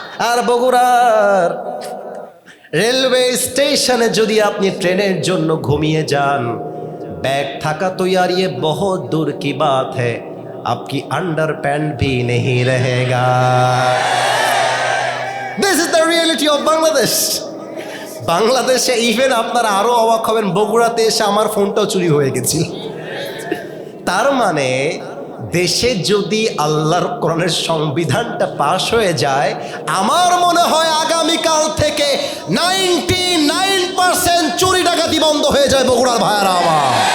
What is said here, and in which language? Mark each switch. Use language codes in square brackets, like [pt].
[bn] আর বগুড়ার রেলওয়ে স্টেশনে যদি আপনি ট্রেনের জন্য ঘুমিয়ে যান, [hi] बैग थाका तो यार ये बहुत दूर की बात है, आपकी अंडर पैंट भी नहीं रहेगा। [en] This is the reality of Bangladesh. [bn] বাংলাদেশে ইভেন আপনারা আরো অবাক হবেন, বগুড়াতে এসে আমার ফোনটাও চুরি হয়ে গেছিল। তার মানে দেশে যদি আল্লাহর কোরআনের সংবিধানটা পাশ হয়ে যায়, আমার মনে হয় আগামীকাল থেকে 99% চুরি ডাকাতি বন্ধ হয়ে যায় বগুড়ার ভাইয়ারা আমার।